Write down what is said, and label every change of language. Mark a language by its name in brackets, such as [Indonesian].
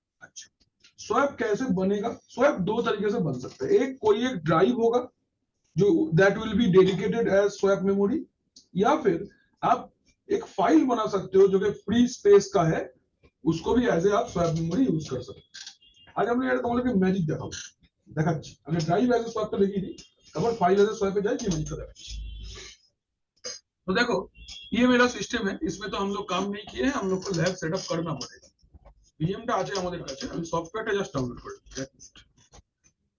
[Hindi] अच्छा, स्वैप कैसे बनेगा? स्वैप दो तरीके से बन सकता है। एक, कोई एक ड्राइव होगा जो [English] that will be dedicated as swap memory, [Hindi] या फिर आप एक फाइल बना सकते हो जो कि फ्री स्पेस का है, उसको भी एज ए आप स्वैप मेमोरी यूज कर सकते हो। आज हम लोग [Bangla] তোমাদেরকে ম্যাজিক দেখাবো, দেখাচ্ছি। আমি ড্রাইভ এজ এ সোয়াপটা দেখিয়ে দিই, তারপর ফাইল এজ এ সোয়াপে যাই কি ম্যাজিকটা দেখাচ্ছি। [Hindi] तो देखो ये मेरा सिस्टम है, इसमें तो हम लोग काम नहीं किए हैं, हम लोग को लैब सेटअप करना पड़ेगा। [Bangla] ভিএমটা আছে আমাদের কাছে, আমি সফটওয়্যারটা জাস্ট ডাউনলোড করে দিচ্ছি।